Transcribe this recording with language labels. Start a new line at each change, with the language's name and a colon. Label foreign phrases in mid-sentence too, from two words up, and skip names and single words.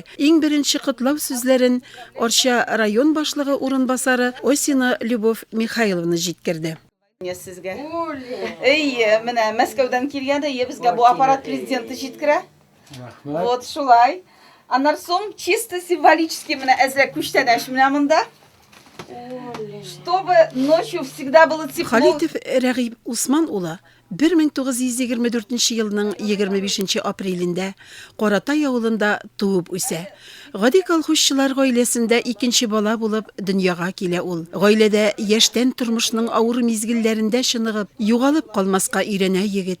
Tatar: Иң беренче котлау сүзләрен Орша район башлыгы урынбасары Осина Любовь Михайловна җиткерде. Сезгә. Менә Мәскәүдән килгәндә, безгә бу аппарат президенты җиткерә. Вот шулай. Аннан соң
Russian: чисто символически
Tatar: менә әзрәк күчтәнәш менә монда.
Russian: Чтобы ночью всегда было тепло.
Tatar: Халитов Рәгыйп Усман улы 1924 елның 25 апрелендә Каратай авылында туып үсә. Гади колхозчылар гаиләсендә икенче бала булып дөньяга килә ул. Гаиләдә яшьтән тормышның авыр мизгелләрендә чыныгып, югалып калмаска өйрәнә егет.